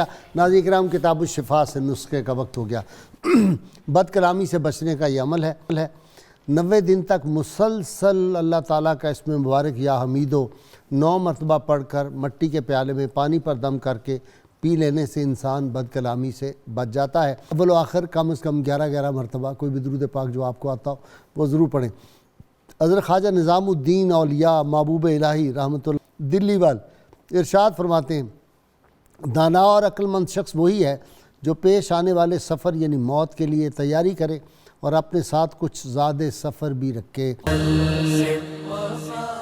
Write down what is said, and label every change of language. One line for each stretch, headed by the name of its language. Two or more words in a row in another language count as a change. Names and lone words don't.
Urdu: ناظرین کرام، کتاب الشفا سے نسخے کا وقت ہو گیا۔ بد کلامی سے بچنے کا یہ عمل ہے 90 دن تک مسلسل اللہ تعالیٰ کا اسم مبارک یا حمیدو 9 مرتبہ پڑھ کر مٹی کے پیالے میں پانی پر دم کر کے پی لینے سے انسان بد کلامی سے بچ جاتا ہے۔ اول و آخر کم از کم 11 مرتبہ کوئی بھی درود پاک جو آپ کو آتا ہو وہ ضرور پڑھیں۔ حضرت خواجہ نظام الدین اولیاء محبوب الہی رحمۃ اللہ دلی وال ارشاد فرماتے ہیں دانا اور عقل مند شخص وہی ہے جو پیش آنے والے سفر یعنی موت کے لیے تیاری کرے اور اپنے ساتھ کچھ زاد سفر بھی رکھے.